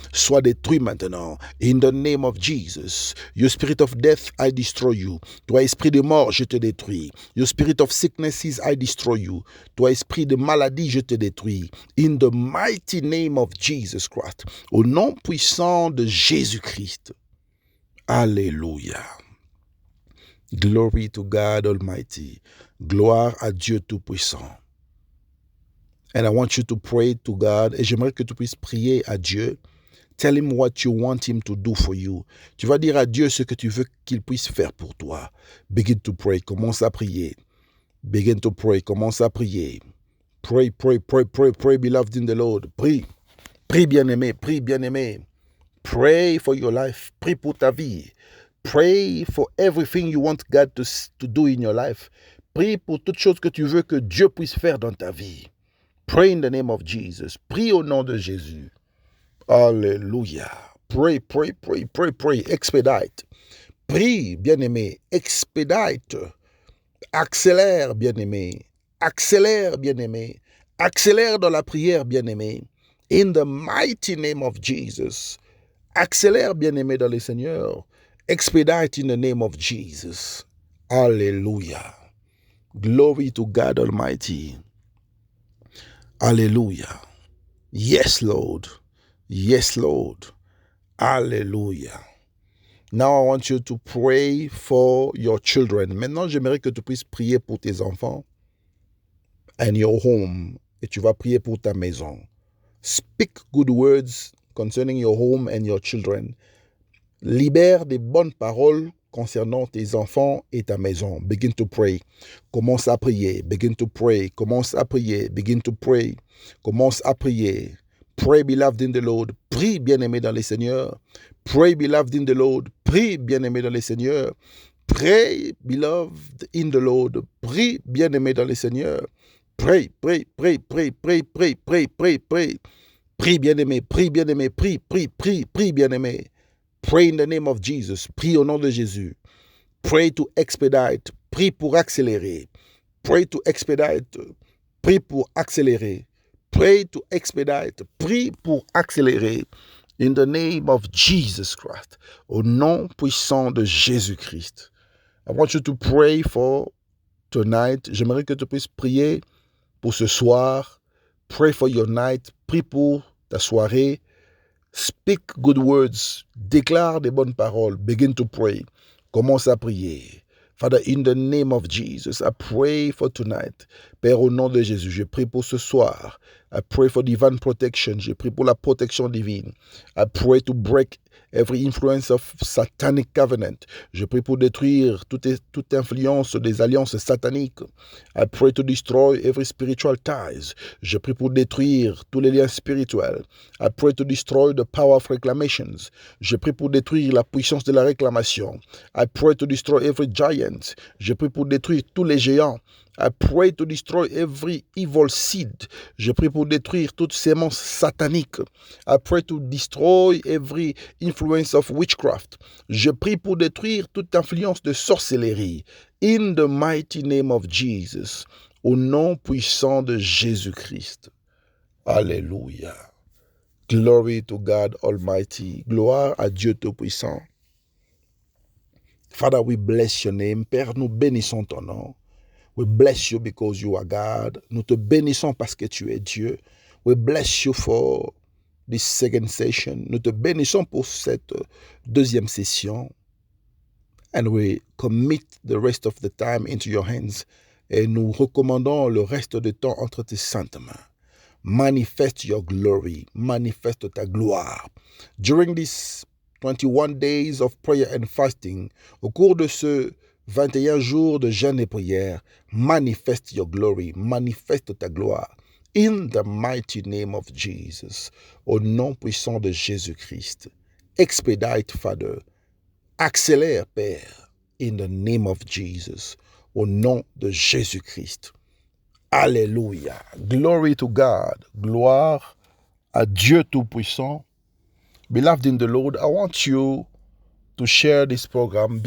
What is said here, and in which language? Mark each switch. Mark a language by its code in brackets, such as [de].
[fr] Soit détruit maintenant. [en] In the name of Jesus. Your spirit of death, I destroy you. [fr] Toi, esprit de mort, je te détruis. [en] Your spirit of sicknesses, I destroy you. [fr] Toi, esprit de maladie, je te détruis. [en] In the mighty name of Jesus Christ. [fr] Au nom puissant de Jésus-Christ. Alléluia. [en] Glory to God Almighty. [fr] Gloire à Dieu Tout-Puissant. [en] And I want you to pray to God. [fr] Et j'aimerais que tu puisses prier à Dieu. [en] Tell him what you want him to do for you. [fr] Tu vas dire à Dieu ce que tu veux qu'il puisse faire pour toi. [en] Begin to pray. [fr] Commence à prier. [en] Begin to pray. [fr] Commence à prier. [en] Pray, pray, pray, pray, pray, beloved in the Lord. [fr] Prie. Prie, bien-aimé. Prie, bien-aimé. [en] Pray for your life. [fr] Prie pour ta vie. [en] Pray for everything you want God to do in your life. [fr] Prie pour toute chose que tu veux que Dieu puisse faire dans ta vie. [en] Pray in the name of Jesus. [fr] Prie au nom de Jésus. [en] Alléluia. Pray, pray, pray, pray, pray. Expedite. [fr] Prie, bien-aimé. [en] Expedite. [fr] Accélère, bien-aimé. Accélère, bien-aimé. Accélère dans la prière, bien-aimé. [en] In the mighty name of Jesus. [fr] Accélère, bien-aimé, dans le Seigneur. [en] Expedite in the name of Jesus. Hallelujah. Glory to God Almighty. Hallelujah. Yes, Lord. Yes, Lord. Hallelujah. Now I want you to pray for your children. [fr] Maintenant, j'aimerais que tu puisses prier pour tes enfants [en] and your home. [fr] Et tu vas prier pour ta maison. [en] Speak good words concerning your home and your children. [fr] Libère des bonnes paroles concernant tes enfants et ta maison. [en] Begin to pray. [fr] Commence à prier. [en] Begin to pray. Commence à prier. Begin to pray. [fr] Commence à prier. [en] Pray, beloved in the Lord. [fr] Prie, bien-aimé dans le Seigneur. [en] Pray, beloved in the Lord. [fr] Prie, bien-aimé dans le Seigneur. [en] Pray, beloved in the Lord. [fr] Prie, bien-aimé dans le Seigneur. [en] Pray, pray, pray, pray, pray, pray, pray, pray, pray. [fr] Prie, bien-aimé, prie, bien-aimé, prie, prie, prie, prie, bien-aimé. [en] Pray in the name of Jesus. [fr] Prie au nom de Jésus. [en] Pray to expedite. [fr] Prie pour accélérer. [en] Pray to expedite. [fr] Prie pour accélérer. [en] Pray to expedite. [fr] Prie pour accélérer. [en] In the name of Jesus Christ. [fr] Au nom puissant de Jésus-Christ. [en] I want you to pray for tonight. [fr] J'aimerais que tu puisses prier pour ce soir. [en] Pray for your night. [fr] Prie pour ta soirée. [en] Speak good words. [fr] Déclare des bonnes paroles. [en] Begin to pray. [fr] Commence à prier. [en] Father, in the name of Jesus, I pray for tonight. [fr] Père, au nom de Jésus, je prie pour ce soir. [en] I pray for divine protection. [fr] Je prie pour la protection divine. [en] I pray to break every influence of satanic covenant. [fr] Je prie pour détruire toute influence des alliances sataniques. [en] I pray to destroy every spiritual ties. [fr] Je prie pour détruire tous les liens spirituels. [en] I pray to destroy the power of reclamations. [fr] Je prie pour détruire la puissance de la réclamation. [en] I pray to destroy every giant. [fr] Je prie pour détruire tous les géants. [en] I pray to destroy every evil seed. [fr] Je prie pour détruire toute sémence satanique. [en] I pray to destroy every influence of witchcraft. [fr] Je prie pour détruire toute influence de sorcellerie. [en] In the mighty name of Jesus. [fr] Au nom puissant de Jésus-Christ. Alléluia. [en] Glory to God Almighty. [fr] Gloire à Dieu Tout-Puissant. [en] Father, we bless your name. [fr] Père, nous bénissons ton nom. [en] We bless you because you are God. [fr] Nous te bénissons parce que tu es Dieu. [en] We bless you for this second session. [fr] Nous te bénissons pour cette deuxième session. [en] And we commit the rest of the time into your hands. [fr] Et nous recommandons le reste du temps entre tes saintes mains. [en] Manifest your glory. [fr] Manifeste ta gloire. [en] During these 21 days of prayer and fasting, [fr] au cours de ce 21 jours de jeûne et prière, manifeste [en] your glory, [fr] manifeste ta gloire. [en] In the mighty name of Jesus, [fr] au nom puissant de Jésus-Christ. [en] Expedite, Father. [fr] Accélère, Père, [en] in the name of Jesus, [fr] au nom de Jésus-Christ. [en] Alléluia. Glory to God. [fr] Gloire à Dieu Tout-Puissant. [en] Beloved in the Lord, I want you to share this program.